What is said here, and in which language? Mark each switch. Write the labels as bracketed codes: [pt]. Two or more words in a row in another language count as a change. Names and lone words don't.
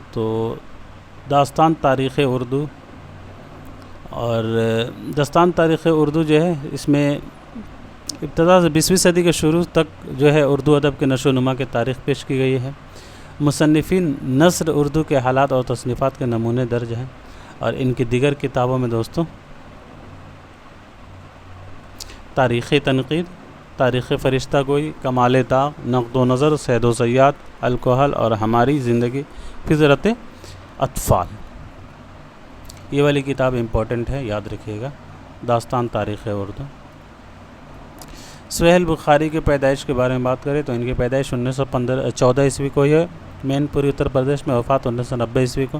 [ur] تو داستان تاریخ اردو، اور داستان تاریخ اردو جو ہے اس میں ابتدا سے 20ویں صدی کے شروع تک جو ہے اردو ادب کے نشو و نما کی تاریخ پیش کی گئی ہے۔ مصنفین نثر اردو کے حالات اور تصنیفات کے نمونے درج ہیں، اور ان کی دیگر کتابوں میں دوستوں تاریخ تنقید، تاریخ فرشتہ گوئی، کمال طاق، نقد و نظر، صید و صیاد، الکحل اور ہماری زندگی، فطرت اطفال، یہ والی کتاب امپورٹنٹ ہے، یاد رکھیے گا۔ داستان تاریخ اردو۔ سہیل بخاری کی پیدائش کے بارے میں بات کریں تو ان کی پیدائش 1914 عیسوی کو ہے مین پوری اتر پردیش میں، وفات 1990 عیسوی کو۔